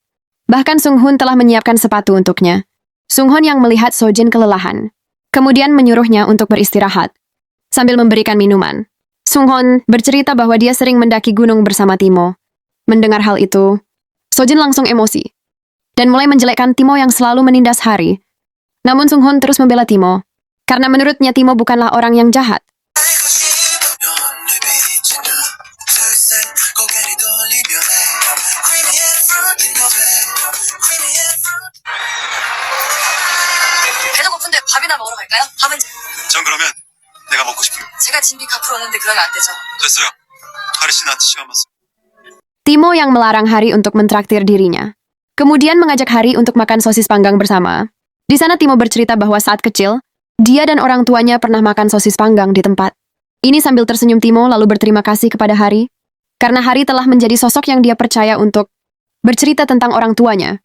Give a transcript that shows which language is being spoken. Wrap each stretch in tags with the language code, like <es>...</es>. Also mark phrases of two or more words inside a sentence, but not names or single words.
<id>Bahkan Sung Hoon telah menyiapkan sepatu untuknya. Sung Hoon yang melihat Sojin kelelahan, kemudian menyuruhnya untuk beristirahat, sambil memberikan minuman. Sung Hoon bercerita bahwa dia sering mendaki gunung bersama Timo. Mendengar hal itu, Sojin langsung emosi, dan mulai menjelekkan Timo yang selalu menindas Hari. Namun Sung Hoon terus membela Timo, karena menurutnya Timo bukanlah orang yang jahat.</id> <ko>배는 고픈데 밥이나 먹으러 갈까요? 밥은 전 그러면 내가 먹고 싶은 제가 진비 갚으러 오는데 그러면 안 되죠. 됐어요. 하리 씨 나한테 시간 맞어.</ko> <id>Timo yang melarang Hari untuk mentraktir dirinya, kemudian mengajak Hari untuk makan sosis panggang bersama. Di sana Timo bercerita bahwa saat kecil, dia dan orang tuanya pernah makan sosis panggang di tempat. Ini sambil tersenyum Timo lalu berterima kasih kepada Hari, karena Hari telah menjadi sosok yang dia percaya untuk bercerita tentang orang tuanya.</id>